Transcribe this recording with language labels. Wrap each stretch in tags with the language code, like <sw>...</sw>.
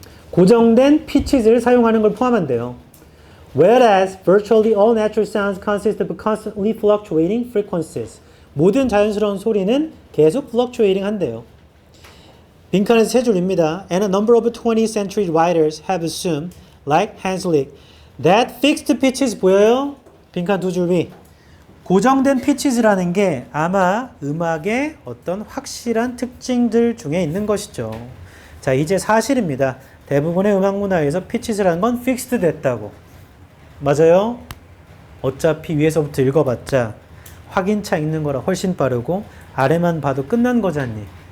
<ko>고정된 pitches를 사용하는 걸 포함한대요.</ko> <en>Whereas virtually all natural sounds consist of constantly fluctuating frequencies.</en> <ko>모든 자연스러운 소리는 계속 fluctuating 한대요. 빈칸에서 세 줄입니다.</ko> <en>And a number of 20th century writers have assumed, like Hanslick, that fixed pitches</en> <ko>보여요? 빈칸 두 줄 위. 고정된 pitches라는 게 아마 음악의 어떤 확실한 특징들 중에 있는 것이죠. 자, 이제 사실입니다. 대부분의 음악 문화에서 pitches라는 건 fixed 됐다고. 맞아요? 어차피 위에서부터 읽어봤자 확인차 읽는 거라 훨씬 빠르고 아래만 봐도 끝난 거잖니.</ko>